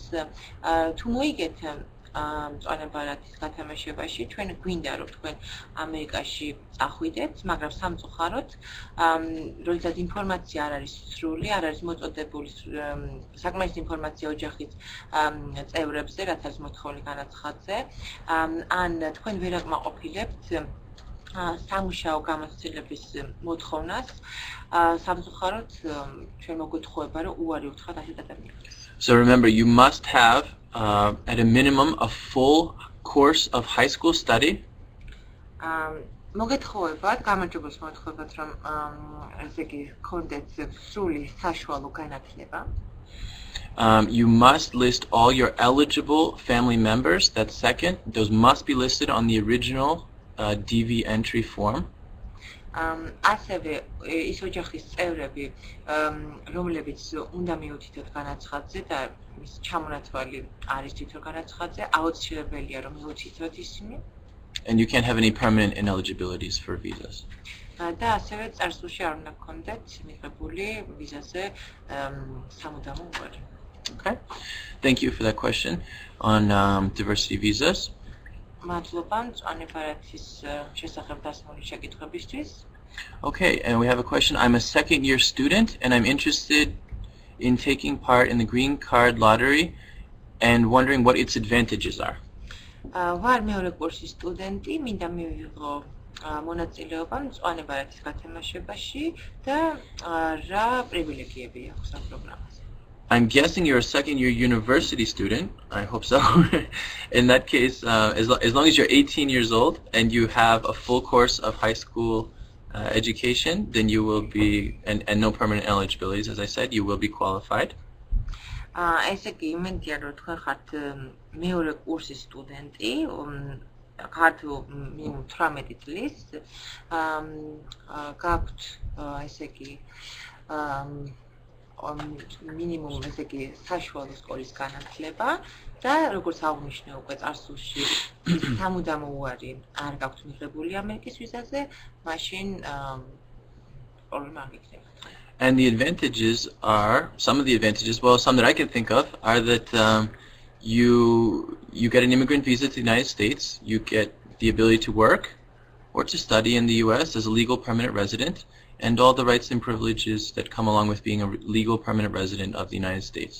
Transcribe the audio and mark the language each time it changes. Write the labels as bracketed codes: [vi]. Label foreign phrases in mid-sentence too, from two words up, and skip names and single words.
[ka] თუ მოიგეთ მწვანე ბარათის გათამაშებაში, ჩვენ გვინდა რომ თქვენ ამერიკაში წახვიდეთ, მაგრამ სამწუხაროდ, როდესაც ინფორმაცია არ არის სრული, არ არის მოწოდებული საკმარისი ინფორმაცია ოჯახის წევრებზე, რაც არის მოთხოვილი განაცხადზე, ან თქვენ ვერ აკმაყოფილებთ სამუშაო გამოცდილების მოთხოვნას, სამწუხაროდ ჩვენ მოგვეთხოვება რომ უარი უთხრათ ასეთ ადამიანებს. [en] So remember, you must have at a minimum a full course of high school study. [ka] მოგეთხოვებათ, გამარჯვებას მოგეთხოვებათ რომ ესე იგი გქონდეთ სრული საშუალო განათლება. [en] You must list all your eligible family members. That's second. Those must be listed on the original DV entry form. [ka] ასევე ის ოჯახის წევრები, რომლებიც უნდა მიუთითოთ განაცხადზე და მის ჩამონათვალი არის თვითონ განაცხადზე, აუცილებელია რომ მიუთითოთ ისინი. [en] And you can't have any permanent ineligibilities for visas. [ka] და ასევე წარსულში არ უნდა გქონდეთ მიღებული ვიზაზე სამუდამო უარი. [en] Okay. Thank you for that question on diversity visas. [ka] მადლობა მწვანე ბარათის შესახებ დასმული შეკითხვებისთვის. [en] Okay, and we have a question. I'm a second year student and I'm interested in taking part in the green card lottery and wondering what its advantages are. [ka] ვარ მეორე კურსის სტუდენტი, მინდა მივიღო მონაწილეობა მწვანე ბარათის გათამაშებაში და რა პრივილეგიები აქვს ამ პროგრამაზე. [en] I'm guessing you're a second year university student. I hope so. In that case, as long as you're 18 years old and you have a full course of high school education, then you will be, and no permanent eligibilities, as I said, you will be qualified. [ka] ესე იგი, იმედია რომ თქვენ ხართ მეორე კურსის სტუდენტი, ხართ მინიმუმ 18 წლის, გაქვთ ესე იგი minimum ესე იგი საშუალო სკოლის განათლება და როგორც აღნიშნე უკვე წარსულში ის სამუდამო უარი არ გაქვთ მიღებული ამერიკის ვიზაზე, მაშინ პრობლემა არ გიქნება. [en] And the advantages are, some of the advantages, well, some that I can think of, are that you get an immigrant visa to the United States, you get the ability to work or to study in the U.S. as a legal permanent resident, and all the rights and privileges that come along with being a legal permanent resident of the United States.